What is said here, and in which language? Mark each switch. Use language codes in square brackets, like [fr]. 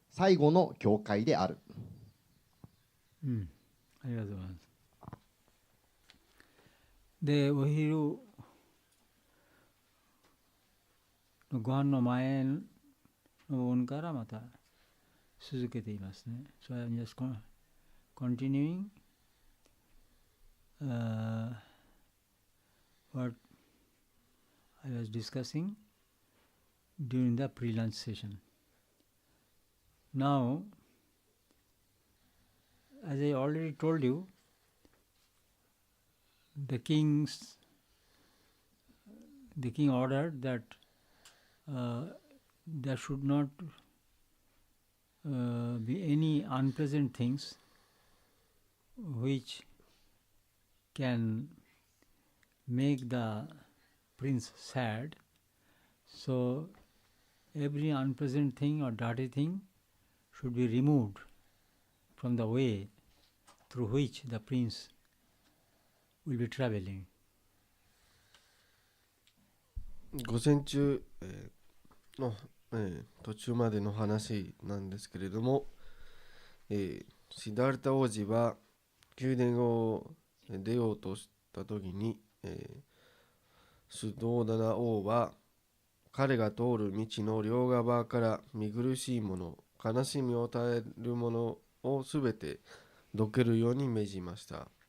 [ja] 最後の教会である。ありがとうございます。で、お昼のご飯の前の部分からまた続けていますね。 [en] So I'm just continuing what I was discussing during the pre-lunch session. Now, as I already told you, the king ordered that there should not be any unpleasant things which can make the prince sad. So every unpleasant thing or dirty thing should be removed from the way through which the prince will be traveling. [ja] 午前中の途中までの話なんですけれども、シダルタ王子は宮殿を出ようとした時に、スドーダナ王は彼が通る道の両側から見苦しいもの、悲しみを与えるものをすべてどけるように命じました。